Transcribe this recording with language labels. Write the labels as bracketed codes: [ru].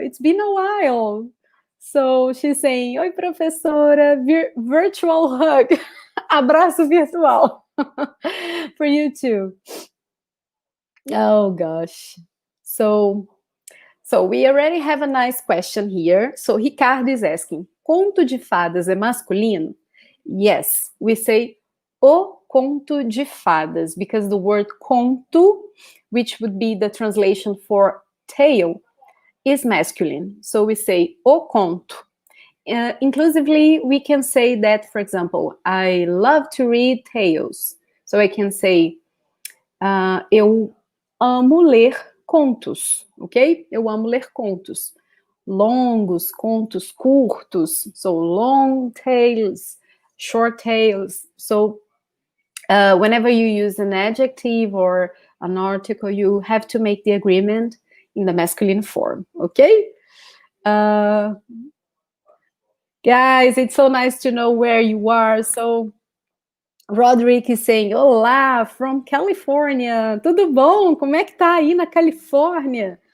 [en] It's been a while. So she's saying, [pt] oi, professora, [en] virtual hug. [pt] Abraço virtual. [en] For you too. Oh, gosh. So we already have a nice question here. So Ricardo is asking, [pt] conto de fadas é masculino? [en] Yes, we say [pt] o conto de fadas, [en] because the word conto, which would be the translation for tale, is masculine. So we say [pt] o conto. [en] Inclusively, we can say that, for example, I love to read tales. So I can say, [pt] eu amo ler contos, [en] ok? [pt] Eu amo ler contos. Longos, contos curtos. [en] So long tales, short tales. So whenever you use an adjective or an article, you have to make the agreement in the masculine form, okay? Guys, it's so nice to know where you are. So Roderick is saying, [pt] olá, [en] from California. [pt] Tudo bom? Como é que tá aí na Califórnia?